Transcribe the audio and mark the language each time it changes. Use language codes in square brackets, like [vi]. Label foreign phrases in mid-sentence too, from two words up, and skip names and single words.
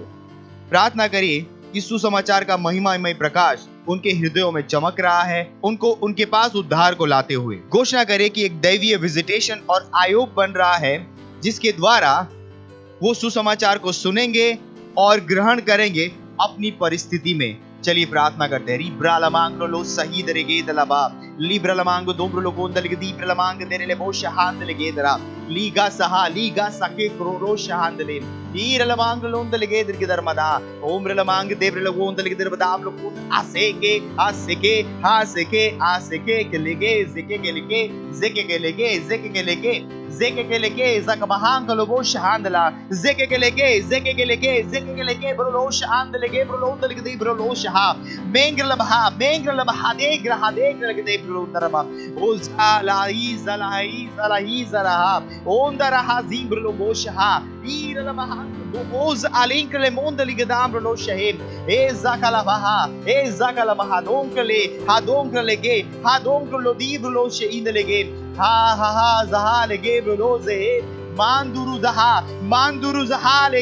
[hi] प्रार्थना करिए कि सुसमाचार का महिमामय प्रकाश उनके हृदयों में चमक रहा है, उनको उनके पास उद्धार को लाते हुए। घोषणा करें कि एक दैवीय विजिटेशन और आयोग बन रहा है, जिसके द्वारा वो सुसमाचार को सुनेंगे और ग्रहण करेंगे अपनी परिस्थिति में। चलिए प्रार्थना करते हैं। रिब्रालमांग लो सही दरेगे दलबा लिब्रालमांग दोब्रो लो गोंदल के दीब्रालमांग देरेले बो शहांद लेगे दरा लीगा सके क्रोरो शहांद ले ईरलमांग लोंदल के दर के दरमदा ओम्रलमांग देब्रलो गोंदल के दरमदा आप लोग आसेके के लेगे जेके के लेके जकबहांग लोबो शहांदला जेके के लेके ब्रोलो शहांद लेगे ब्रोलो दल के ब्रोलो शहा मेंग्रलबहा देग्रहा लगे ब्रोलो दरबा ओ zalahi zalaha ondaraha zimbrlo बो शहा ईरलबहांग ओज अलिंक ले मोंदल के दाम्ब्रलो शहेम ए zakala दोंकले हा दोंकलो दीब्रलो शेइन लेगे हा जहा लेगे ब्रोलो जे मांदुरु जहा